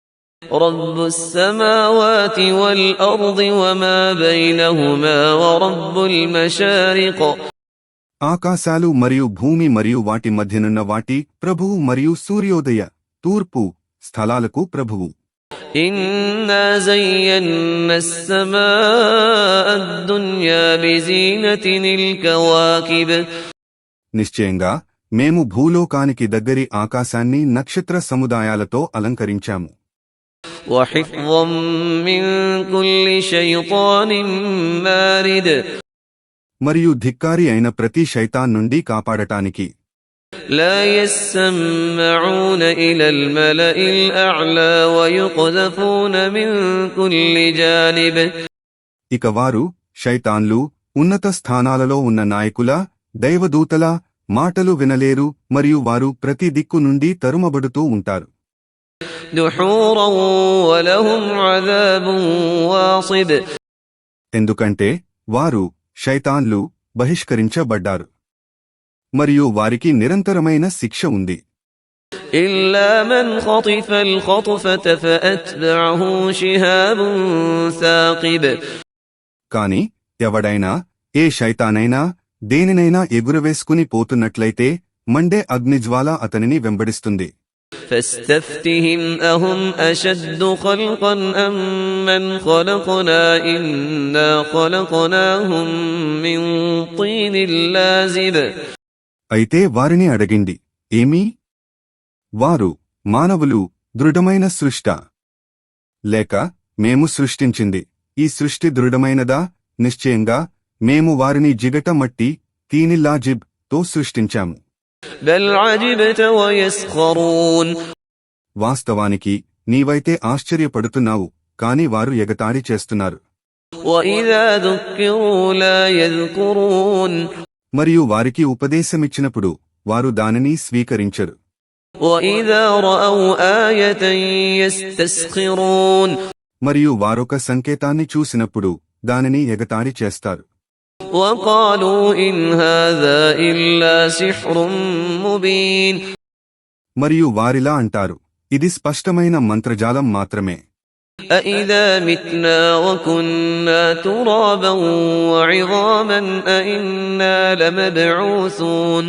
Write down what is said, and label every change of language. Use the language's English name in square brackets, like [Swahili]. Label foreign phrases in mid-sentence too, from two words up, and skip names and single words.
[Telugu] ఆకాశాలు మరియు భూమి మరియు వాటి మధ్యనున్న వాటి ప్రభువు మరియు సూర్యోదయ తూర్పు స్థలాలకు ప్రభువు. [Arabic] إنا زينا السماء الدنيا بزينة الكواكب. [Telugu] నిశ్చయంగా మేము భూలోకానికి దగ్గరి ఆకాశాన్ని నక్షత్ర సముదాయాలతో అలంకరించాము. [Arabic] وحفظا من كل شيطان مارد. [Telugu] మరియు ధిక్కారి అయిన ప్రతి శైతాన్ నుండి కాపాడటానికి. [Arabic] لا يسمعون إلى الملأ الأعلى ويقذفون من كل جانب. [Telugu] ఇక వారు శైతాన్లు ఉన్నత స్థానాలలో ఉన్న నాయకుల దైవదూతల మాటలు వినలేరు మరియు వారు ప్రతి దిక్కు నుండి తరుమబడుతూ ఉంటారు. [Arabic] دحورا ولهم عذاب واصب. [Telugu] ఎందుకంటే వారు శైతాన్లు బహిష్కరించబడ్డారు మరియు వారికి నిరంతరమైన శిక్ష ఉంది. [Arabic] إلا من خطف الخطفة فأتبعه شهاب ثاقب. [Telugu] కాని ఎవడైనా ఏ శైతానైనా దేనినైనా ఎగురవేసుకుని పోతున్నట్లయితే మండే అగ్నిజ్వాల అతనిని వెంబడిస్తుంది. [Arabic] فاستفتهم أهم أشد خلقا أم من خلقنا إنا خلقناهم من طين لازب. [Telugu] అయితే వారిని అడగిండి, ఏమీ? వారు మానవులు దృఢమైన సృష్ట లేక మేము సృష్టించింది ఈ సృష్టి దృఢమైనదా? నిశ్చయంగా మేము వారిని జిగట మట్టి తీనిల్లాజిబ్ తో సృష్టించాము. [Arabic] بل عجبت ويسخرون. [Telugu] వాస్తవానికి నీవైతే ఆశ్చర్యపడుతున్నావు, కాని వారు ఎగతాళి చేస్తున్నారు. [Arabic] وإذا ذكروا لا يذكرون. [Telugu] మరియు వారికి ఉపదేశమిచ్చినప్పుడు వారు దానిని స్వీకరించరు. [Arabic] وإذا رأوا آية يستسخرون. [Telugu] మరియు వారొక సంకేతాన్ని చూసినప్పుడు దానిని ఎగతాళి చేస్తారు. [Arabic] وقالوا إن هذا إلا سحر مبين. [Telugu] మరియు వారిలా అంటారు, ఇది స్పష్టమైన మంత్రజాలం మాత్రమే. [Arabic] أإذا متنا وكنا ترابا وعظاما أإنا لمبعوثون.